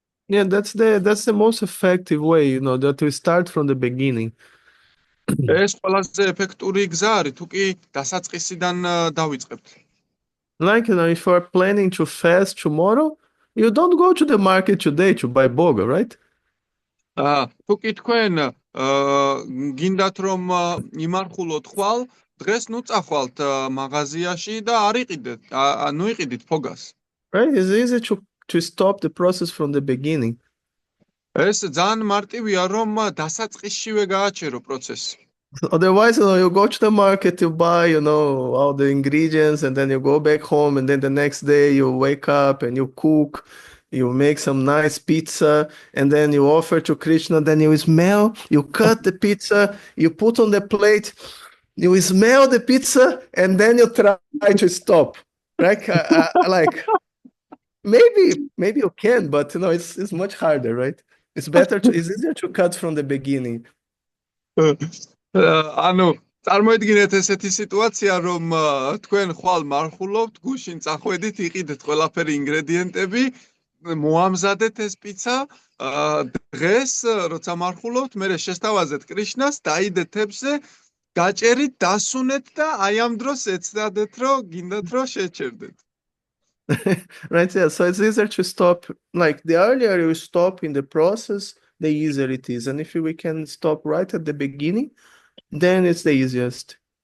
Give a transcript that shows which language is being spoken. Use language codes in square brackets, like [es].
[en] Yeah, that's the most effective way, that we start from the beginning. [ka] ეს ყველაზე ეფექტური გზა არის, თუ კი დასაწყისიდან დავიწყებთ. [en] Like, if you are planning to fast tomorrow, you don't go to the market today to buy boga, right? [ka] თუ კი თქვენ გინდათ რომ იმარხულოთ ხვალ, დღეს ნუ წახვალთ მაღაზიაში და არ იყიდეთ, ნუ იყიდით ფოგას. [en] Right? It's easy to stop the process from the beginning. [ka] ეს ძალიან მარტივია რომ დასაწყისშივე გააჩერო პროცესი. [en] Otherwise, you go to the market, you buy, all the ingredients, and then you go back home, and then the next day you wake up and you cook, you make some nice pizza, and then you offer to Krishna, then you smell, you cut the pizza, you put on the plate, you smell the pizza, and then you try to stop. Right? Like maybe you can, but it's much harder, right? It's easier to cut from the beginning. [ka] ანუ წარმოიდგინეთ ესეთი სიტუაცია, რომ თქვენ ხვალ მარხულობთ, გუშინ წახვედით, იყიდეთ ყველაფერი ინგრედიენტები, მოამზადეთ ეს პიცა, დღეს როცა მარხულობთ, მერე შესთავაზეთ კრიშნას, დაიდეთ თებზე, გაჭერით, დასუნეთ და აი ამ დროს ეცდადეთ, რომ გინდათ რომ შეჩერდეთ. [en] Right, yeah. So it's easier to stop. Like the earlier you stop in the process, the easier it is. And if we can stop right at the beginning, then it's the easiest.